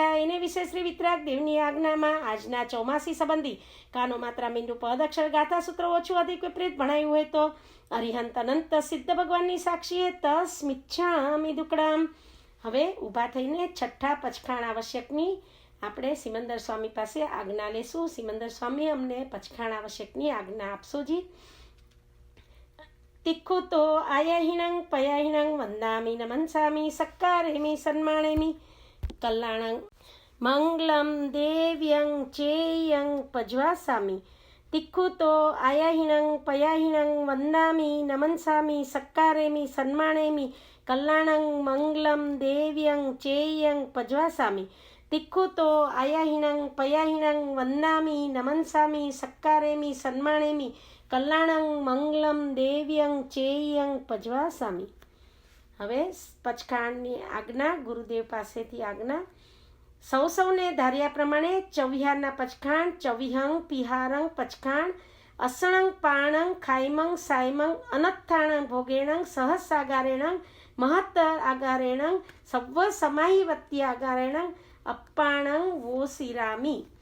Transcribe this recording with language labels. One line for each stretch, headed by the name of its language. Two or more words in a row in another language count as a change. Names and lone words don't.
Gujarati: એને વિશે શ્રી વિતરાગ દેવની આજ્ઞામાં આજના ચોમાસી સંબંધી કાનો માત્રા મીંડુ પદ અક્ષર ગાથા સૂત્ર ઓછું અધિક વિપરીત ભણાયું હોય તો અરિહંત અનંત સિદ્ધ ભગવાનની સાક્ષીએ
Prakrit languages: તસ મિચ્છામિ દુકડામ।
Gujarati: હવે ઊભા થઈને છઠ્ઠા પચખાણ આવશ્યકની આપણે સિમંદર સ્વામી પાસે આજ્ઞા લેશું। સિમંદર સ્વામી અમને પચખાણ આવશ્યકની આજ્ઞા આપશો જી।
Prakrit languages: तिक्खुतो आयहिणं पयहिणं वन्दामि नमन्सामि सक्कारेमि सन्माणेमि कल्याणं मंगलं देव्यं चेयं पज्वासामि। तिक्खुतो आयहिणं पयहिणं वन्दामि नमन्सामि सक्कारेमि सन्माणेमि कल्याणं मंगलं देव्यं चेयं पज्वासामि। तिक्खुतो आयहिणं पयहिणं वन्दामि नमन्सामि सक्कारेमि सन्माणेमि કલ્યાણં મંગલમ દેવ્યં ચેયં પજવાસામી।
Gujarati: હવે પચખાણની આજ્ઞા ગુરુદેવ પાસેથી આજ્ઞા। સૌને ધાર્યા પ્રમાણે ચૌહ્યારના પચખાણ
Prakrit languages: ચૌહ્યંગ પિહારંગ પચખાણ અસણંગ પાણંગ ખાઈમંગ સાઈમંગ અનત્થાણંગ ભોગેણંગ સહસ્રાગારેણંગ મહત્ત આગારેણંગ સવ્વ સમાહિવત્તિ આગારેણંગ અપ્પાણંગ વોસિરામી।